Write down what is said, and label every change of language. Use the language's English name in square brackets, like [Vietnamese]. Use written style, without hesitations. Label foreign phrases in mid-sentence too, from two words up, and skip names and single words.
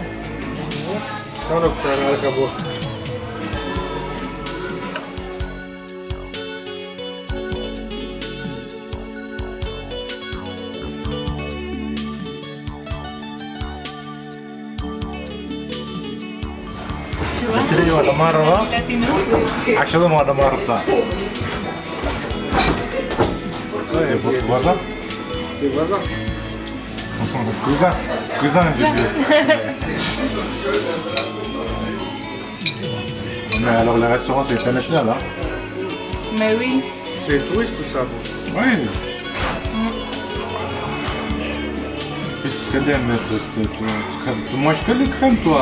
[French] Ça, on a fait avec abo. Tu vois? Tiri wada marra. Latino. Ashadam wada marra. C'est il votre était- voisin? C'était voisin. Cousin, j'ai dit. Mais alors, le restaurant, c'est international, hein? Mais oui. C'est touriste tout ça. Bon. Oui. Qu'est-ce que c'est bien, tu manges que les crèmes, toi?